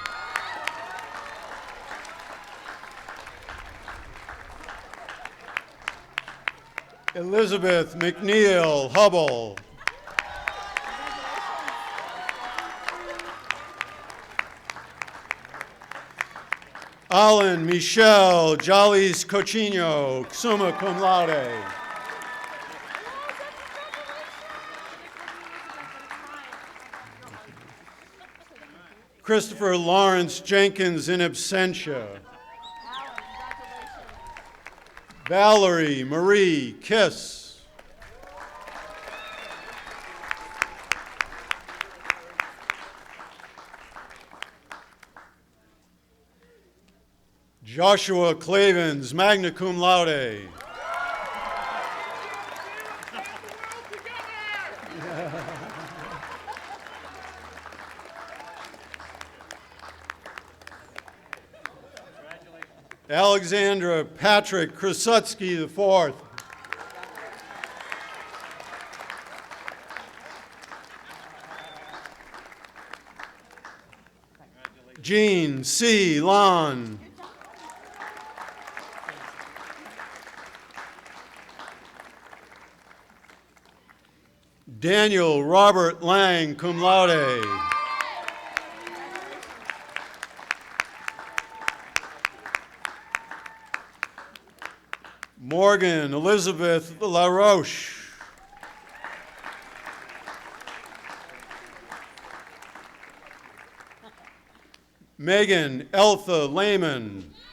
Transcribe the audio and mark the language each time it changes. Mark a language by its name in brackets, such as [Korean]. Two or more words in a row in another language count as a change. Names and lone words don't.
[English] Elizabeth McNeil Hubble. Alan Michelle Jollies Cochino, [Latin] summa cum laude. [English] Christopher Lawrence Jenkins [Latin] in absentia. [English] Valerie Marie Kiss. Joshua Clavens, [Latin] magna cum laude. [English] Alexandra Patrick Krasutsky IV. Jean C. Lon. Daniel Robert Lang, [Latin] cum laude. [English] Morgan Elizabeth LaRoche. Megan Eltha Lehman.